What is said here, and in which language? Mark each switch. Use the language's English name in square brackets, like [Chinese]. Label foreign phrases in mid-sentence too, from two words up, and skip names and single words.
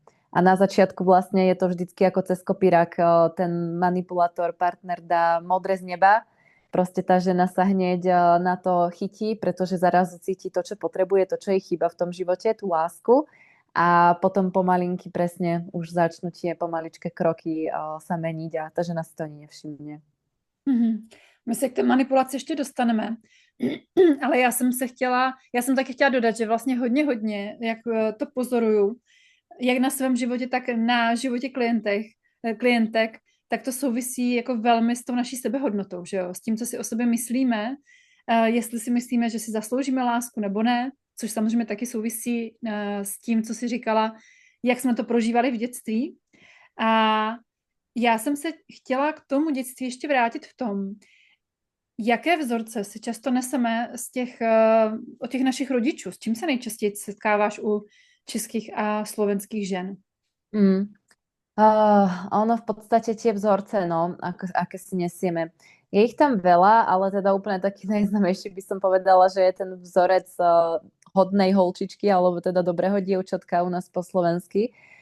[Slovak] A na začiatku vlastne je to vždycky ako cez kopírak, ten manipulátor, partner dá modré z neba, proste tá žena sa hneď na to chytí, pretože zrazu cíti to, čo potrebuje, to, čo jej chýba v tom živote, tú lásku a potom pomalinky presne už začnú tie pomaličké kroky sa meniť a tá žena si to ani nevšimne. Mm-hmm. [Czech] My se k té manipulaci ještě dostaneme, ale já jsem taky chtěla dodat, že vlastně hodně, jak to pozoruju, jak na svém životě, tak na životě klientek, tak to souvisí jako velmi s tou naší sebehodnotou, že jo? S tím, co si o sobě myslíme, jestli si myslíme, že si zasloužíme lásku nebo ne, což samozřejmě taky souvisí s tím, co si říkala, jak jsme to prožívali v dětství. A já jsem se chtěla k tomu dětství ještě vrátit v tom, jaké vzorce si často neseme od těch našich rodičů, s čím se nejčastěji setkáváš u českých a slovenských žen? [Slovak] Ono v podstate tie vzorce, no, aké si nesieme. Je ich tam veľa, ale teda úplne taký najznámejší by som povedala, že je ten vzorec [Czech] hodnej holčičky, [Slovak] alebo teda dobrého dievčatka u nás po slovensky.